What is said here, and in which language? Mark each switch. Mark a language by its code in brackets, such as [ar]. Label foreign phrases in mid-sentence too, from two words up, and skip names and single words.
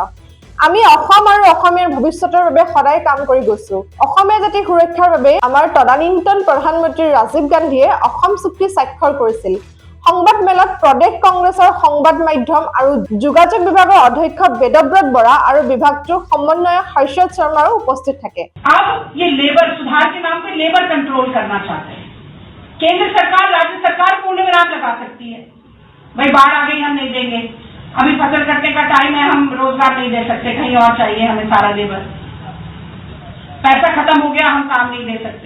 [as] আমি অসম আৰু অসমীয়াৰ ভৱিষ্যতৰ বাবে সদায় কাম কৰি গৈছো। অসমীয়া জাতিৰ সুৰক্ষাৰ বাবে আমাৰ তদানীন্তন প্ৰধানমন্ত্ৰী ৰাজীৱ গান্ধীয়ে অসম চুক্তি স্বাক্ষৰ কৰিছিল। সংবাদ মেলত প্ৰদেশ কংগ্ৰেছৰ সংবাদ মাধ্যম আৰু যোগাযোগ বিভাগৰ অধ্যক্ষ বেদব্ৰত বৰা আৰু বিভাগটোৰ সমন্বয়ক হৰ্ষদ শৰ্মাও উপস্থিত থাকে। [hi] अब ये लेबर सुधार के नाम पे [en] labour control [hi] करना चाहते हैं। केंद्र सरकार राज्य सरकार पूर्ण विराम लगा सकती है, भाई बाढ़ आ गई हम नहीं देंगे, अभी फसल कटने का टाइम है हम रोजगार नहीं दे सकते, कहीं और चाहिए हमें सारा लेबर, पैसा खत्म हो गया हम काम नहीं दे सकते।